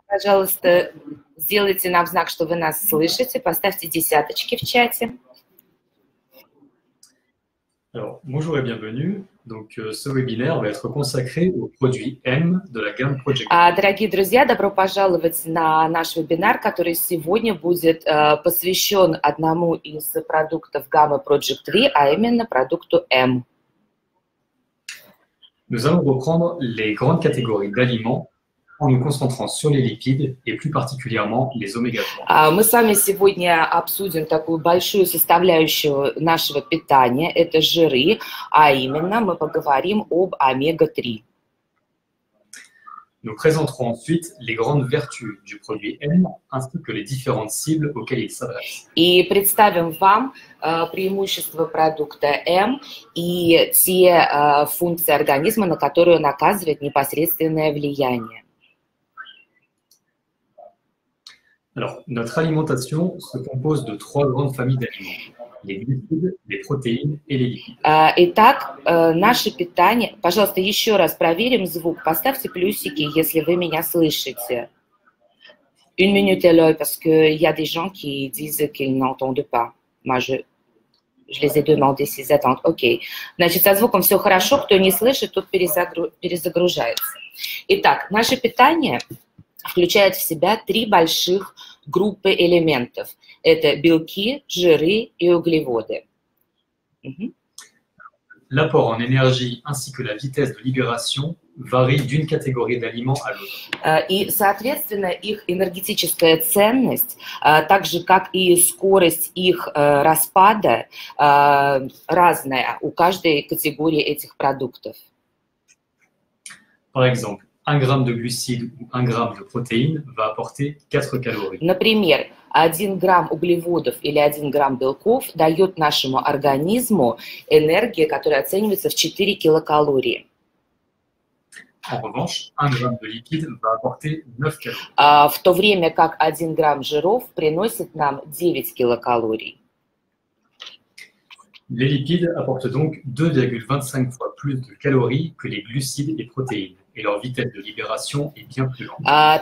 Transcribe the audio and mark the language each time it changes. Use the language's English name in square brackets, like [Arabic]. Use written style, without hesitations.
[Russian] Пожалуйста, сделайте нам знак, что вы нас слышите. Поставьте десяточки в чате. [French] Alors, bonjour et bienvenue. Donc, ce webinaire va être consacré au produit M de la gamme Project. [Russian] Дорогие друзья, добро пожаловать на наш вебинар, который сегодня будет посвящен одному из продуктов гаммы Project V, а именно продукту M. [French] Nous allons reprendre les grandes catégories d'aliments en nous concentrant sur les lipides et plus particulièrement les oméga-3. [Russian] Мы с вами сегодня обсудим такую большую составляющую нашего питания, это жиры, а именно мы поговорим об омега-3. [French] Nous présenterons ensuite les grandes vertus du produit M ainsi que les différentes cibles auxquelles il s'adresse. [Russian] И представим вам преимущества продукта M и те функции организма, на которые он оказывает непосредственное влияние. [French] Alors, notre alimentation se compose de trois grandes familles d'aliments: les glucides, les protéines et les lipides. [Russian] Итак, наше питание... Пожалуйста, еще раз проверим звук. Поставьте плюсики, если вы меня слышите. [French] Une minute, Eloy, parce qu'il y a des gens qui disent qu'ils n'entendent pas. Moi, je les ai demandé s'ils attendent. [Russian] Окей. Значит, со звуком все хорошо. Кто не слышит, тот перезагружается. Итак, наше питание включает в себя три больших группы элементов. Это белки, жиры и углеводы. [French] L'apport en énergie ainsi que la vitesse de libération varient d'une catégorie d'aliments à l'autre. [Russian] И, соответственно, их энергетическая ценность, так же, как и скорость их распада, разная у каждой категории этих продуктов. [French] Par exemple, 1 gramme de glucides ou 1 gramme de protéines va apporter 4 calories. [Russian] Например, 1 грамм углеводов или 1 грамм белков дает нашему организму энергию, которая оценивается в 4 килокалории. [French] En revanche, 1 gramme de lipides va apporter 9 calories. [Russian] В то время как 1 грамм жиров приносит нам 9 килокалорий. [French] Les lipides apportent donc 2,25 fois plus de calories que les glucides et protéines, et leur vitesse de libération est bien plus lente.